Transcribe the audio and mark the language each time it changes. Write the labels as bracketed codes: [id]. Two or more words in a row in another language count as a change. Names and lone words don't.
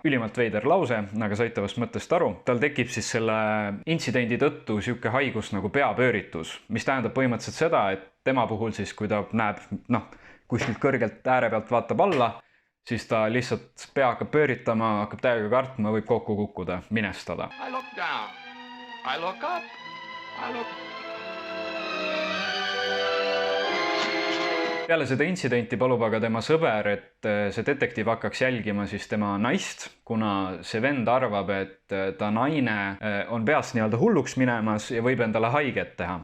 [et] Ülimalt veider lause, aga saite vast mõttest aru. Tal tekib siis selle intsidendi tõttu sihuke haigus nagu peapööritus, mis tähendab põhimõtteliselt seda, et tema puhul siis, kui ta näeb, kuskilt kõrgelt ääre pealt vaatab alla, siis ta lihtsalt pea hakkab pööritama, hakkab täiega kartma, võib kokku kukkuda, minestada. [en] I look down. I look up. I look... [et] Peale seda intsidenti palub aga tema sõber, et see detektiiv hakkaks jälgima siis tema naist, kuna see vend arvab, et ta naine on peast hulluks minemas ja võib endale haiget teha.